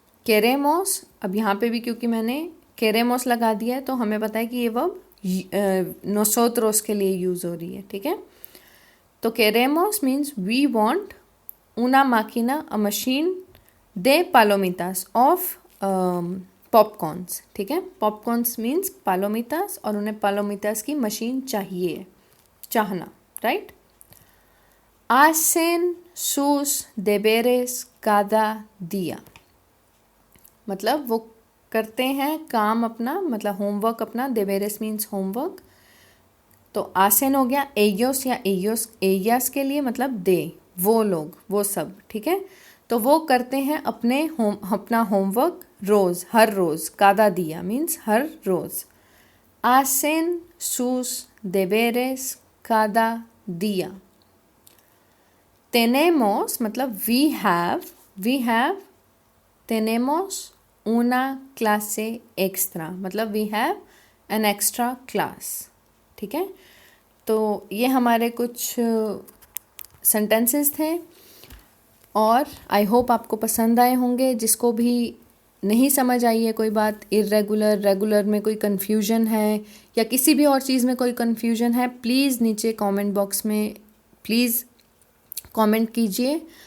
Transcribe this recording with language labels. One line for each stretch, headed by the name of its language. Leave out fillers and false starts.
Hindi: Queremos, अब यहाँ पे भी क्योंकि मैंने queremos लगा दिया है, तो हमें पता है कि ये वर्ब nosotros के लिए यूज़ हो रही है, ठीक है।
English: तो queremos means we want
Spanish: una máquina,
English: a machine,
Spanish: de palomitas,
English: of popcorns,
Hindi: ठीक है। popcorns means palomitas, और उन्हें palomitas की मशीन चाहिए, चाहना, right.
Spanish: hacen sus deberes cada día,
Hindi: मतलब वो करते हैं काम अपना, मतलब होमवर्क अपना, देवेरेस मीन्स होमवर्क। तो आसेन हो गया एयोस या एयोस, एयास के लिए मतलब दे, वो लोग, वो सब, ठीक है। तो वो करते हैं अपना होमवर्क रोज़, हर रोज़, कादा दिया मीन्स हर रोज़। आसेन सूस देवेरेस कादा दिया।
English: tenemos मतलब we have,
Spanish: tenemos una clase extra,
English: मतलब we have an extra class,
Hindi: ठीक है। तो ये हमारे कुछ सेंटेंसेस थे, और आई होप आपको पसंद आए होंगे। जिसको भी नहीं समझ आई है कोई बात, इर्रेगुलर, रेगुलर में कोई कन्फ्यूजन है, या किसी भी और चीज़ में कोई कन्फ्यूजन है, प्लीज़ नीचे कमेंट बॉक्स में प्लीज़ कमेंट कीजिए।